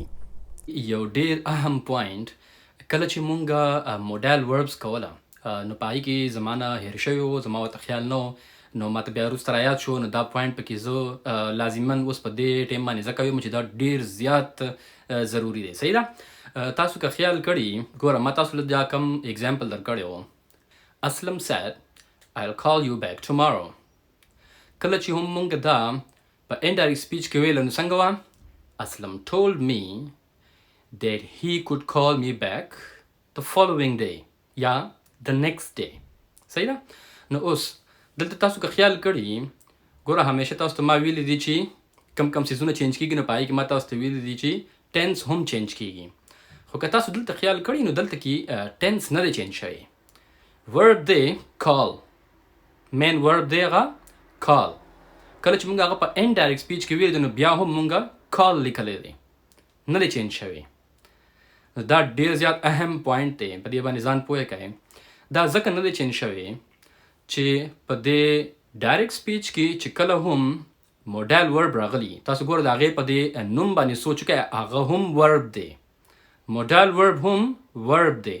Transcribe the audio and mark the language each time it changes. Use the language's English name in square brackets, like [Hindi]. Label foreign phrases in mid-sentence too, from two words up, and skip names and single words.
[Pashto] یو ډېر اهم پوینټ، کله چې مونږ [English] modal verbs [Pashto] کوله نو په هغې کې زما نه هېر شوی و، زما ورته خیال نه و، نو ماته بیا وروسته رایاد شو. نو دا پوینټ پکې زه لازما اوس په دې ټایم باندې ځکه وایم چې دا ډېر زیات ضروري دی. صحیح ده. تاسو که خیال کړي، ګوره ما تاسو له دا کم اگزامپل در کړی و. [English] اسلم said I'll call you back tomorrow. [Pashto] کله چې هم مونږ دا په [English] indirect speech [Pashto] کې ویل نو څنګه وه؟ [English] اسلم told me that he could call me back the following day یا the next day. [Pashto] صحیح ده. نو اوس دلته تاسو که خیال کړي، ګوره همیشه تاسو ته ما ویلی دي چې کم کم څیزونه چینج کېږي، نو په هغې کې ما تاسو ته ویلی دي چې ټینس هم چینج کېږي. خو که تاسو دلته خیال کړي نو دلته کې ټینس نه دی چینج شوی. ورب دی call، [English] main verb [Pashto] دی هغه call. کله چې مونږ هغه په [English] indirect speech [Pashto] کې ویل نو بیا هم مونږ call لیکلی دی، نه دی چینج شوی. دا ډېر زیات اهم پوینټ دی، په دې باندې ځان پوهه کوئ. دا ځکه نه دی چینج شوی چې په دې [English] direct speech [Pashto] کې چې کله هم [English] modal verb [Pashto] راغلی، تاسو ګوره د هغې په دې نوم باندې سوچ وکئ، هغه هم ورب دی، [English] modal verb [Pashto] هم ورب دی.